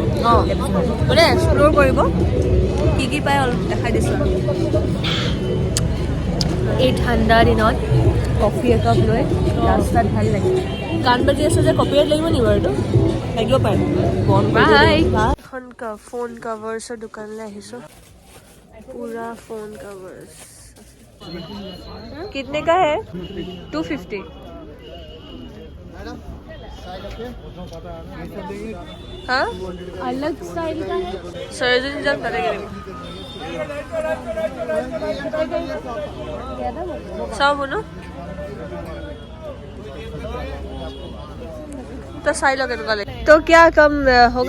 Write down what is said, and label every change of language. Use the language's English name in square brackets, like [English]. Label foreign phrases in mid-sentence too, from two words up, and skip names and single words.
[Assamese] মানে এক্সপ্ল'ৰ কৰিব, কি পায় অলপ দেখাই দিছোঁ আৰু। এই ঠাণ্ডা দিনত কফি একাপ লৈ ৰাস্তাত ভাল লাগে। গান বাজি আছে যে কপিৰাইট লাগিব নি বাৰু? এইটো লাগিব পাৰে। এখন ফোন কভাৰ্ছৰ দোকানলৈ আহিছোঁ। [Hindi] पूरा फोन कवर्स कितने का है? 250। हाँ अलग स्टाइल का है। सरोजिनी जब करेंगे सब बोलो तो साई लगे तो क्या कम होगा?